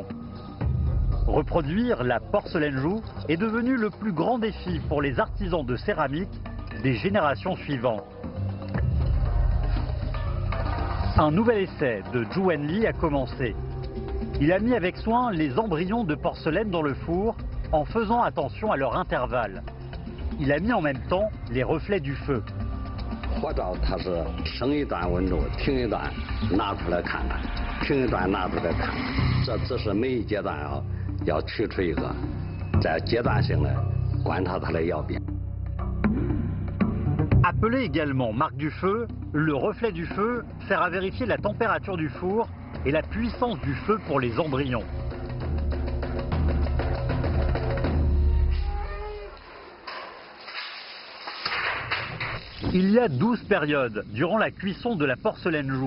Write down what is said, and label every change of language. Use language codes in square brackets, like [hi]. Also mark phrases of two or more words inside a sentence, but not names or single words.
[fr] Reproduire la porcelaine Zhou est devenu le plus grand défi pour les artisans de céramique des générations suivantes. Un nouvel essai de Zhu Wenli a commencé. Il a mis avec soin les embryons de porcelaine dans le four en faisant attention à leur intervalle. Il a mis en même temps les reflets du feu. [zh] 火灶它是升一段温度，停一段，拿出来看看，停一段拿出来看看，这只是每一阶段要取出一个，再阶段性的观察它的窑变。 [fr] Appelé également marque du feu, le reflet du feu sert à vérifier la température du four et la puissance du feu pour les embryons. Il y a 12 périodes durant la cuisson de la porcelaine Zhou.